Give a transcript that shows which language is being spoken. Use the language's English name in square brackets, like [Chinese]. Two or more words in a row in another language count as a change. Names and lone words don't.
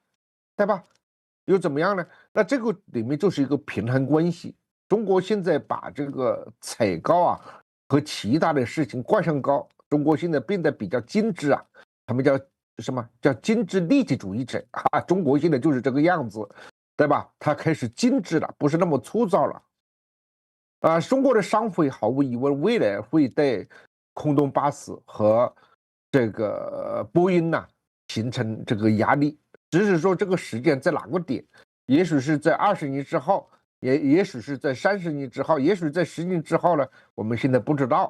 [Chinese] 對吧？又怎麼樣呢？那這個裡面就是一個平衡關係。中國現在把這個踩高和其他的事情掛上高，中國現在變得比較精致他們叫什麼？叫精致利己主義者中國現在就是這個樣子，對吧？它開始精致了，不是那麼粗糙了中國的商飛毫無疑問未來會對空洞巴士和这个波音呢形成这个压力，只是说这个时间在哪个点，也许是在20年之后，也许是在30年之后，也许在10年之后呢，我们现在不知道。